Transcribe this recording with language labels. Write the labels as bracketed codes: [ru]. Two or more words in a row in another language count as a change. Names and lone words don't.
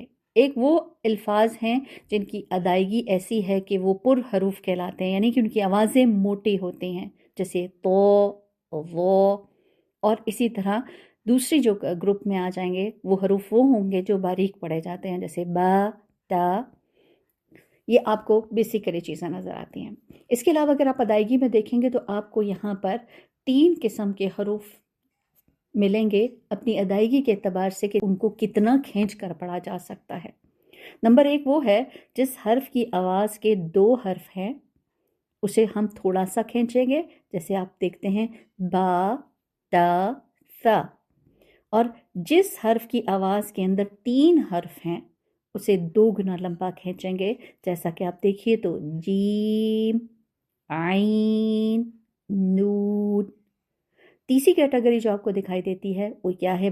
[ur] ایک وہ الفاظ ہیں جن کی ادائیگی ایسی ہے کہ وہ پر حروف کہلاتے ہیں، یعنی کہ ان کی آوازیں موٹی ہوتی ہیں، جیسے تو، وہ، اور اسی طرح دوسری جو گروپ میں آ جائیں گے وہ حروف وہ ہوں گے جو باریک پڑھے جاتے ہیں، جیسے با، تا۔ یہ آپ کو بیسیکلی چیزیں نظر آتی ہیں۔ اس کے علاوہ اگر آپ ادائیگی میں دیکھیں گے تو آپ کو یہاں پر 3 قسم کے حروف ملیں گے اپنی ادائیگی کے اعتبار سے کہ ان کو کتنا کھینچ کر پڑھا جا سکتا ہے۔ نمبر 1 وہ ہے جس حرف کی آواز کے 2 حرف ہیں اسے ہم تھوڑا سا کھینچیں گے، جیسے آپ دیکھتے ہیں با، تا، ثا۔ اور جس حرف کی آواز کے اندر 3 حرف ہیں اسے 2 گنا لمبا کھینچیں گے، جیسا کہ آپ دیکھیے تو جیم، عین، نون۔ تیسری کیٹیگری جو آپ کو دکھائی دیتی ہے وہ کیا ہے؟